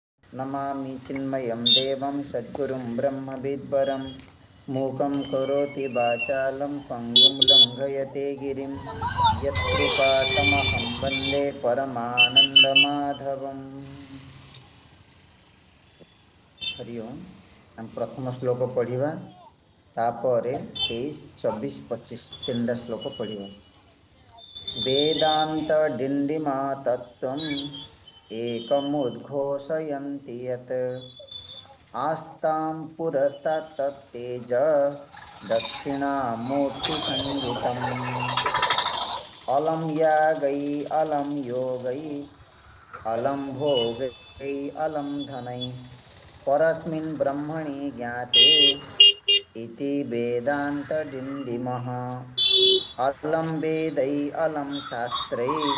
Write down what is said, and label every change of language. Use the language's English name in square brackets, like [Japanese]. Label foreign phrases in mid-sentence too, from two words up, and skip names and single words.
[Sanskrit] नमामि चिन्मयं देवं सद्गुरुं ब्रह्मविद्वरं मूकं करोति वाचालं पङ्गुं लङ्घयते गिरिं यत्कृपातमहं वन्दे परमानन्दमाधवम्। हरि ओम। [Odia] ହମ ପ୍ରଥମ ଶ୍ଲୋକ ପଢ଼ିବା ତାପରେ 23, 24, 25 ତୀନଟା ଶ୍ଲୋକ ପଢ଼ିବା। [Sanskrit] वेदांत डिंडिमा तत्त्वम् एकमुद्घोषयन्ति यत् आस्तां पुरस्तात् तत्तेज दक्षिणामूर्तिसंज्ञितम् अलं यागै अलं योगै अलं भोगै अलं धनै परस्मिन् ब्रह्मणि ज्ञाते इति वेदांत डिंडिमः अलम वेदै अलम शास्त्रै